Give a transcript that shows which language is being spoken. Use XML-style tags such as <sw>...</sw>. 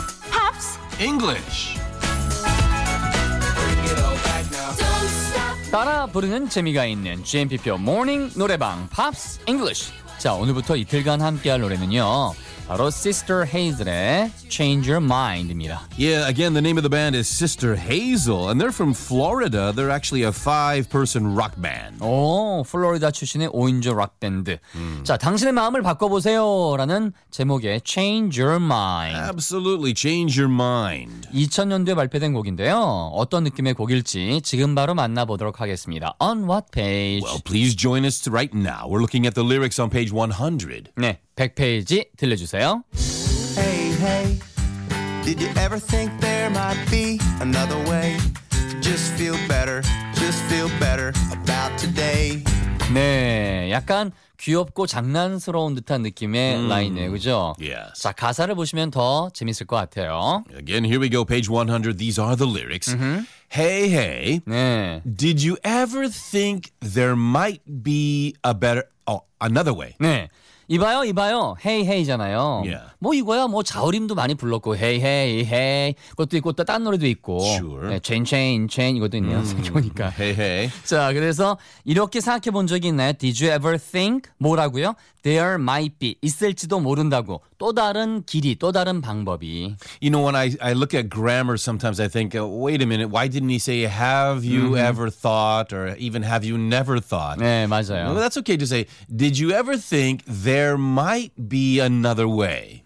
<ko>팝스</ko> <en>English</en> <ko>따라 부르는 재미가 있는 GMP표 모닝 노래방 팝스 잉글리쉬. 자, 오늘부터 이틀간 함께할 노래는요, 바로 Sister Hazel의 Change Your Mind입니다.</ko> <en>Yeah, again, the name of the band is Sister Hazel, and they're from Florida. They're actually a five-person rock band.</en> <ko>오, 플로리다 출신의 5인조 록 밴드. 자, 당신의 마음을 바꿔보세요 라는 제목의 Change Your Mind.</ko> <en>Absolutely, Change Your Mind.</en> <ko>2000년도에 발표된 곡인데요. 어떤 느낌의 곡일지 지금 바로 만나보도록 하겠습니다.</ko> <en>On what page? Well, please join us right now. We're looking at the lyrics on page 100.</en> <ko>네. 100페이지 들려주세요.</ko> <en>Hey, hey, did you ever think there might be another way to just feel better about today?</en> <ko>네, 약간 귀엽고 장난스러운 듯한 느낌의 라인이에요, 그죠?</ko> <en>Yes.</en> <ko>자, 가사를 보시면 더 재밌을 것 같아요.</ko> <en>Again, here we go, page 100. These are the lyrics. Mm-hmm. Hey, hey,</en> <ko>네.</ko> <en>did you ever think there might be a better, oh, another way?</en> <ko>네. 이봐요, 이봐요.</ko> <en>Hey, hey</en> <ko>잖아요.</ko> <en>Yeah.</en> <ko>뭐 이거야, 뭐 자우림도 많이 불렀고, Hey, hey, hey. 그것도 있고, 또 딴 노래도 있고.</ko> <en>Sure.</en> <ko>네, chain, chain, chain. 이것도 있네요. 생겨보니까.</ko> <en>Hey, hey.</en> <ko>자, 그래서 이렇게 생각해 본 적이 있나요?</ko> <en>Did you ever think?</en> <ko>뭐라고요?</ko> <en>There might be.</en> <ko>있을지도 모른다고. 또 다른 길이, 또 다른 방법이.</ko> <en>You know, when I look at grammar sometimes, I think, wait a minute, why didn't he say, have you ever thought, or even have you never thought?</en> <ko>네, 맞아요.</ko> <en>Well, that's okay to say, did you ever think there might be another way?</en>